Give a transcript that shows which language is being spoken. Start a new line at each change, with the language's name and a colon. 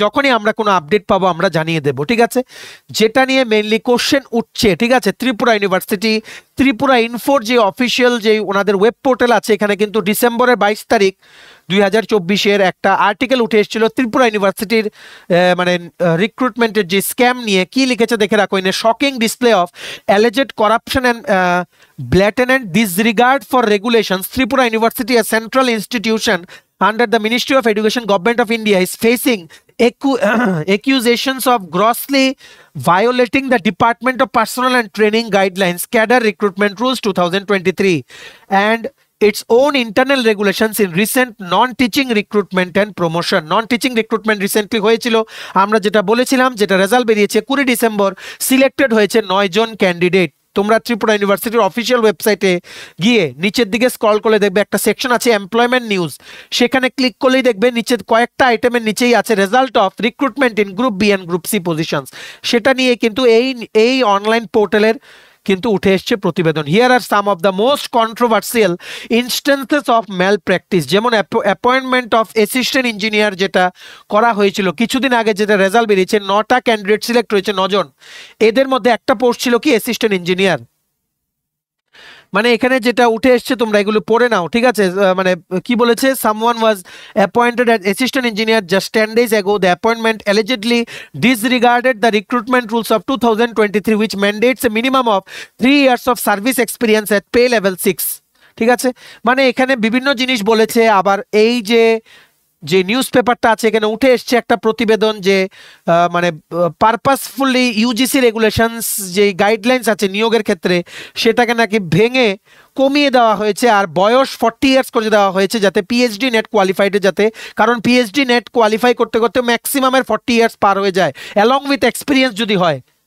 Bangla: যখনই আমরা কোনো আপডেট পাবো আমরা জানিয়ে দেব, ঠিক আছে। যেটা নিয়ে মেইনলি কোশ্চেন উঠছে, ঠিক আছে, ত্রিপুরা ইউনিভার্সিটি, ত্রিপুরা ইনফোর যে অফিসিয়াল যে ওনাদের ওয়েব পোর্টাল আছে, এখানে কিন্তু ডিসেম্বরের 22 তারিখ 2024-এর একটা আর্টিকেল উঠে এসেছিল ত্রিপুরা ইউনিভার্সিটির মানে রিক্রুটমেন্টের যে স্ক্যাম নিয়ে। কি লিখেছে দেখে রাখো,
English: In a shocking display of alleged corruption and blatant disregard for regulations, Tripura University, a central institution under the Ministry of Education, Government of India, is facing accusations of grossly violating the Department of Personnel and Training Guidelines, Cadre Recruitment Rules 2023, and its own internal regulations in recent non-teaching recruitment and promotion. Non-teaching recruitment recently
Bangla: হয়েছিল, আমরা যেটা বলেছিলাম, যেটা result বেরিয়েছে 20 December, selected হয়েছে 9 জন candidate. তোমরা ত্রিপুরা ইউনিভার্সিটির official ওয়েবসাইটে গিয়ে নিচের দিকে স্ক্রল করলে দেখবে একটা সেকশন আছে এমপ্লয়মেন্ট নিউজ, সেখানে ক্লিক করলেই দেখবে নিচের কয়েকটা আইটেমের নিচেই আছে result of recruitment in group B and group C positions. সেটা নিয়ে কিন্তু এই অনলাইন পোর্টালের কিন্তু উঠে এসছে প্রতিবেদন।
English: here are some of the most controversial instances of malpractice,
Bangla: যেমন অ্যাপয়েন্টমেন্ট অফ অ্যাসিস্ট্যান্ট ইঞ্জিনিয়ার যেটা করা হয়েছিল কিছুদিন আগে, যেটা রেজাল্ট বেরিয়েছে, 9টা ক্যান্ডিডেট সিলেক্ট হয়েছে, 9 জন। এদের মধ্যে একটা পোস্ট ছিল কি অ্যাসিস্ট্যান্ট ইঞ্জিনিয়ার। মানে এখানে যেটা উঠে এসছে তোমরা এগুলো পড়ে নাও, ঠিক আছে। মানে কি বলেছে,
English: Someone was appointed as assistant engineer just 10 days ago. The appointment allegedly disregarded the recruitment rules of 2023, which mandates a minimum of 3 years of service experience at pay level 6,
Bangla: ঠিক আছে। মানে এখানে বিভিন্ন জিনিস বলেছে। আবার এই যে নিউজ পেপারটা আছে এখানে উঠে এসছে একটা প্রতিবেদন যে মানে পারপাসফুলি ইউজিসি রেগুলেশনস যে গাইডলাইন্স আছে নিয়োগের ক্ষেত্রে সেটাকে নাকি ভেঙে কমিয়ে দেওয়া হয়েছে, আর বয়স 40 ইয়ার্স করে দেওয়া হয়েছে, যাতে পিএইচডি নেট কোয়ালিফাইডে, যাতে, কারণ পিএইচডি নেট কোয়ালিফাই করতে করতে ম্যাক্সিমামের 40 ইয়ার্স পার হয়ে যায় অ্যালং উইথ এক্সপিরিয়েন্স যদি হয়।